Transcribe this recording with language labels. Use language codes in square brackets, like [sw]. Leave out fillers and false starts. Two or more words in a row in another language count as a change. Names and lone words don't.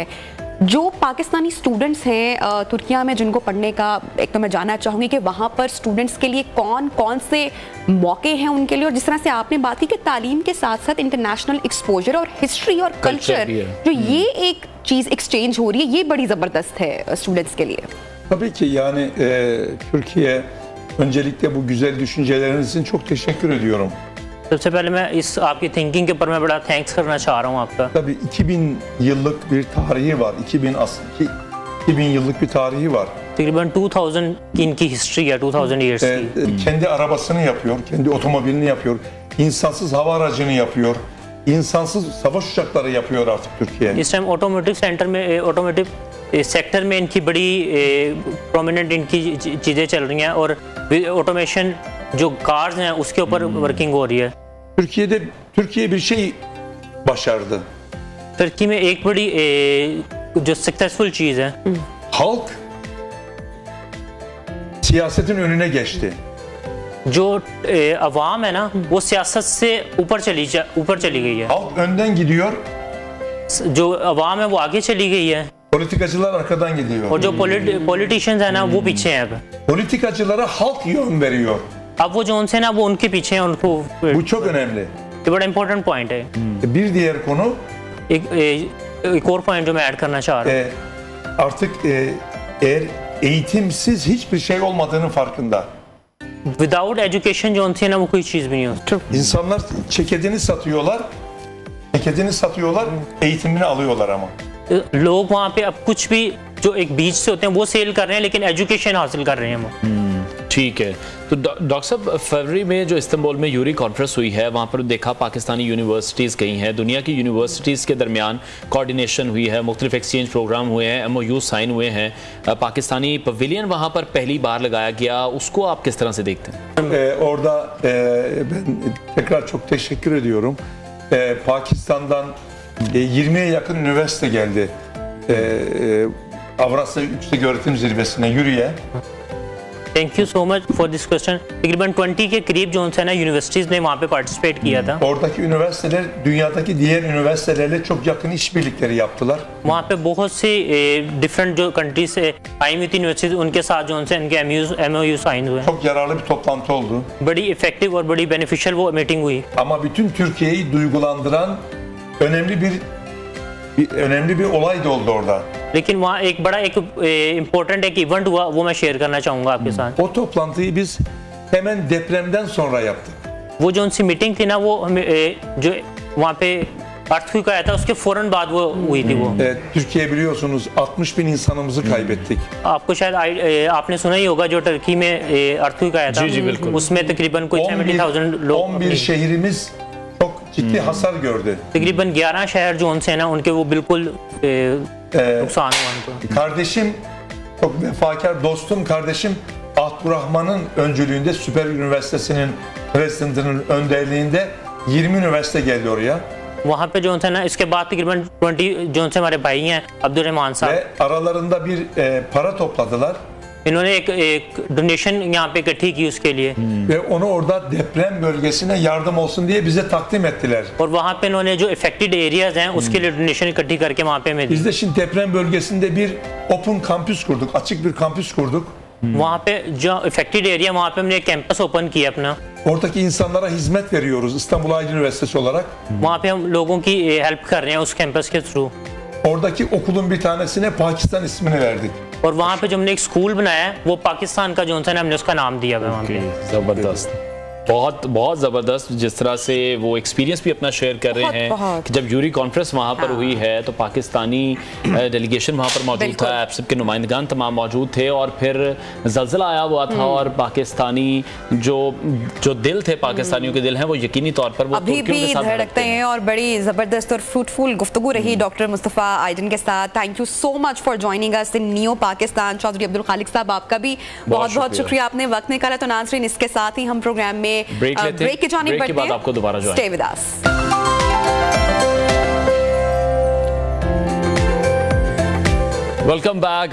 [ur] جو پاکستانی سٹوڈنٹس ہیں ترکیہ میں، جن کو پڑھنے کا، ایک تو میں جاننا چاہوں گی کہ وہاں پر سٹوڈنٹس کے لیے کون کون سے موقعے ہیں ان کے لیے، اور جس طرح سے آپ نے بات کی کہ تعلیم کے ساتھ ساتھ [en] international exposure [ur] اور history اور کلچر، جو یہ ایک چیز ایکسچینج ہو رہی ہے، یہ بڑی زبردست ہے سٹوڈنٹس کے لیے. [tr] Tabii ki yani Türkiye, öncelikle bu güzel düşünceleriniz için çok teşekkür ediyorum. [ur] سب سے پہلے میں اس آپ کی تھنکنگ کے اوپر میں بڑا تھینکس کرنا چاہ رہا ہوں آپ کا. [tr] Tabii 2000 yıllık bir tarihi var. 2000 yıllık bir tarihi var. [ur] تقریباً 2000 کی ان کی ہسٹری ہے، 2000 ایئرز کی. [tr] Kendi arabasını yapıyor, kendi otomobilini yapıyor, insansız hava aracını yapıyor, insansız savaş uçakları yapıyor artık Türkiye. [ur] اس ٹائم [en] automotive center [ur] میں, [en] automotive sector [ur] میں ان کی بڑی پرومیننٹ ان کی چیزیں چل رہی ہیں، اور آٹومیشن جو کارز ہیں اس کے اوپر ورکنگ ہو رہی ہے. [tr] Türkiye bir şey başardı. [ur] ترکی میں ایک بڑی جو سکسیسفل چیز ہے, [tr] Halk siyasetin önüne geçti. [ur] جو عوام ہے نا، وہ سیاست سے اوپر چلی گئی ہے. [tr] Halk önden gidiyor. [ur] جو عوام ہے وہ آگے چلی گئی ہے, [tr] Politikacılar arkadan gidiyor. [ur] اور جو پولیٹیشنز ہے نا وہ پیچھے ہیں. اب [tr] Politikacılara halk yön veriyor. [ur] اب وہ جو ان سے نا وہ ان کے پیچھے ہیں، ان کو [tr] Bu çok önemli. [ur] یہ بڑا [en] important point [ur] ہے. [tr] Bir diğer konu [ur] ایک اور پوائنٹ جو میں ایڈ کرنا چاہ رہا ہوں, [tr] artık eğer eğitimsiz hiçbir şey olmadığının farkında. [en] without education [ur] جو ان سے نا وہ کوئی چیز بھی نہیں ہوتی. [tr] İnsanlar ceketini satıyorlar, eğitimini alıyorlar ama. [ur] لوگ وہاں پہ اب کچھ بھی جو ایک بیچ سے ہوتے ہیں وہ سیل کر رہے ہیں، لیکن ایجوکیشن حاصل کر رہے ہیں وہ. ٹھیک ہے، تو ڈاکٹر صاحب، فروری میں جو استنبول میں یوری کانفرنس ہوئی ہے، وہاں پر دیکھا پاکستانی یونیورسٹیز گئی ہیں، دنیا کی یونیورسٹیز کے درمیان کوآرڈینیشن ہوئی ہے، مختلف [en] exchange program [ur] ہوئے ہیں, [en] MOU sign [ur] ہوئے ہیں، پاکستانی پویلین وہاں پر پہلی بار لگایا گیا، اس کو آپ کس طرح سے دیکھتے ہیں? [tr] Orada ben tekrar çok teşekkür ediyorum. Pakistan'dan 20'ye yakın üniversite geldi. Avrasya Yükseköğretim Zirvesi'ne yürüye. [en] Thank you so much for this question. [ur] تقریباً 20 کے قریب جو ہے نا یونیورسٹیز نے وہاں پہ پارٹیسپیٹ کیا تھا. [tr] Oradaki üniversiteler dünyadaki diğer üniversitelerle çok yakın işbirlikleri yaptılar. [ur] وہاں پہ بہت سی ڈفرنٹ جو کنٹریز سے آئی ہوئی تھی یونیورسٹیز، ان کے ساتھ جو ان سے ان کے [en] MOU sign [ur] ہوئے. [tr] Çok yararlı bir toplantı oldu. [ur] بڑی ایفیکٹو اور بڑی بینیفیشل وہ میٹنگ ہوئی. [tr] Ama bütün Türkiye'yi duygulandıran önemli bir olay da oldu orada. [ur] لیکن وہاں ایک بڑا ایک امپورٹنٹ ایک ایونٹ ہوا، وہ میں شیئر کرنا چاہوں گا آپ کے ساتھ. [tr] O toplantıyı biz hemen depremden sonra yaptık. [ur] وہ جو ان سی میٹنگ تھی نا، وہ جو وہاں پہ ارتھ کوئیک آیا تھا اس کے فوراً بعد وہ ہوئی تھی وہ. [tr] Türkiye biliyorsunuz 60 bin insanımızı kaybettik. [ur] آپ کو شاید آپ نے سنا ہی ہوگا جو ٹرکی میں ارتھ کوئیک آیا تھا. جی جی بالکل. اس میں تقریباً کوئی 70,000 لوگ, [tr] 11 şehrimiz çok ciddi hasar gördü. [ur] تقریباً 11 شہر جو ان سے ہے نا، ان کے وہ بالکل نقصان ہوا ان کو. [tr] Kardeşim, çok vefakar dostum kardeşim Abdurrahman'ın öncülüğünde Süper Üniversitesi'nin presidentinin önderliğinde 20 üniversite geldi oraya. [ur] وہاں پہ جو ہے نا، اس کے بعد تقریباً 20 جو سے ہمارے بھائی ہیں عبدالرحمان صاحب, [tr] Ve aralarında bir para topladılar. [ur] انہوں نے ایک ڈونیشن یہاں پہ اکٹھی کی اس کے لیے, [tr] Ve onu orada deprem bölgesine yardım olsun diye bize takdim ettiler. [ur] اور وہاں پہ انہوں نے جو [en] affected areas [ur] ہیں اس کے لیے ڈونیشن اکٹھی کر کے وہاں پہ ہمیں دی. [tr] Biz de şimdi deprem bölgesinde bir open kampüs kurduk, açık bir kampüs kurduk. [ur] وہاں پہ جو [en] affected area, [ur] وہاں پہ ہم نے ایک [en] campus open [ur] کیا اپنا. [tr] Oradaki insanlara hizmet veriyoruz İstanbul Aydın Üniversitesi olarak. [ur] وہاں پہ ہم لوگوں کی ہیلپ کر رہے ہیں اس کیمپس کے تھرو. [tr] Oradaki okulun bir tanesine Pakistan ismini verdik. [ur] اور وہاں پہ جو ہم نے ایک سکول بنایا ہے وہ پاکستان کا جو ہے ہم نے اس کا نام دیا ہے وہاں پہ. زبردست، بہت بہت زبردست جس طرح سے وہ ایکسپیرینس بھی اپنا شیئر کر رہے ہیں کہ جب یوری کانفرنس وہاں پر ہوئی ہے تو پاکستانی ڈیلیگیشن وہاں پر موجود تھا، ایپسپ کے نمائندگان تمام موجود تھے اور پھر زلزلہ آیا ہوا تھا اور پاکستانی جو دل تھے، پاکستانیوں کے دل ہیں، وہ یقینی طور پر وہ ابھی بھی دھڑکتے ہیں. اور بڑی زبردست اور فروٹ فل گفتگو رہی ڈاکٹر مصطفیٰ آئیدن کے ساتھ. [en] Thank you so much for joining us in Neo Pakistan. [ur] چوہدری عبدالخالق صاحب، آپ کا بھی بہت بہت شکریہ، آپ نے وقت نکالا. تو ناظرین، اس کے ساتھ ہی ہم پروگرام میں بریک کی جانب بڑھتے ہیں. آپ کو دوبارہ [en] Stay with us. Welcome back.